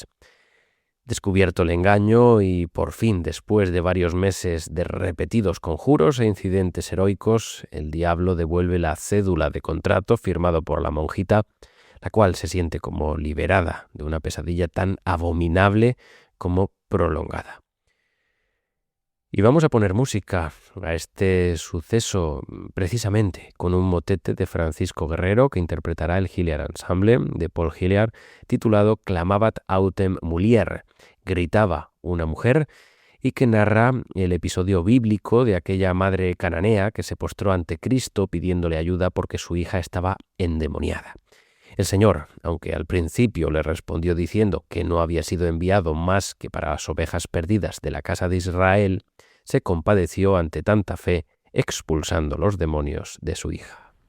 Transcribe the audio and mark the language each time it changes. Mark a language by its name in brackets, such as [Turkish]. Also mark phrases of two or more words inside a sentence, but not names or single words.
[Spanish] Descubierto el engaño y, por fin, después de varios meses de repetidos conjuros e incidentes heroicos, el diablo devuelve la cédula de contrato firmado por la monjita, la cual se siente como liberada de una pesadilla tan abominable como prolongada. Y vamos a poner música a este suceso precisamente con un motete de Francisco Guerrero que interpretará el Hilliard Ensemble de Paul Hilliard, titulado Clamabat autem mulier, gritaba una mujer, y que narra el episodio bíblico de aquella madre cananea que se postró ante Cristo pidiéndole ayuda porque su hija estaba endemoniada. El Señor, aunque al principio le respondió diciendo que no había sido enviado más que para las ovejas perdidas de la casa de Israel, se compadeció ante tanta fe, expulsando los demonios de su hija.